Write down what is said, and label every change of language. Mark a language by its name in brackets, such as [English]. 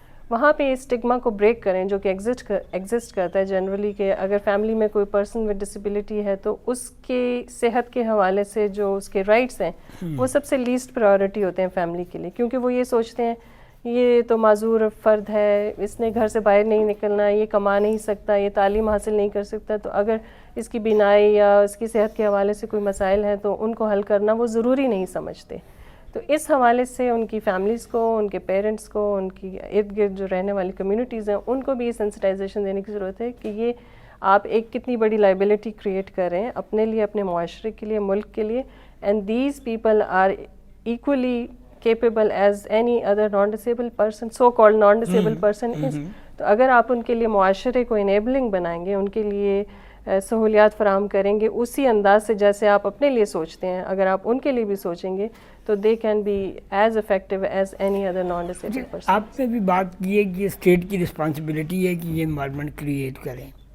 [Urdu] وہاں پہ اسٹگما کو بریک کریں جو کہ ایگزسٹ کرتا ہے جنرلی, کہ اگر فیملی میں کوئی پرسن ود ڈسیبلٹی ہے تو اس کی صحت کے حوالے سے جو اس کے رائٹس ہیں وہ سب سے لیسٹ پرائیورٹی ہوتے ہیں فیملی کے لیے, کیونکہ وہ یہ سوچتے ہیں یہ تو معذور فرد ہے, اس نے گھر سے باہر نہیں نکلنا, یہ کما نہیں سکتا, یہ تعلیم حاصل نہیں کر سکتا, تو اگر اس کی بینائی یا اس کی صحت کے حوالے سے کوئی مسائل ہیں تو ان کو حل کرنا وہ ضروری نہیں سمجھتے. تو تو اس حوالے سے ان کی فیملیز کو, ان کے پیرنٹس کو, ان کی ارد گرد جو رہنے والی کمیونٹیز ہیں, ان کو بھی یہ سینسٹائزیشن دینے کی ضرورت ہے کہ یہ آپ ایک کتنی بڑی لائبلٹی کریٹ کر رہے ہیں اپنے لیے, اپنے معاشرے کے لیے, ملک کے لیے. [English] And these people are equally capable as any other non-disabled person, so-called non-disabled person is. [Urdu] تو اگر آپ ان کے لیے معاشرے کو enabling بنائیں گے, ان کے لیے سہولیات فراہم کریں گے اسی انداز سے جیسے آپ اپنے لیے سوچتے ہیں, اگر آپ ان کے لیے بھی سوچیں گے تو [English] they can be as effective as any other non-disabled person. [Urdu] آپ نے بھی بات کی ہے کہ اسٹیٹ کی رسپانسبلٹی ہے کہ یہ انوائرمنٹ کریٹ کریں.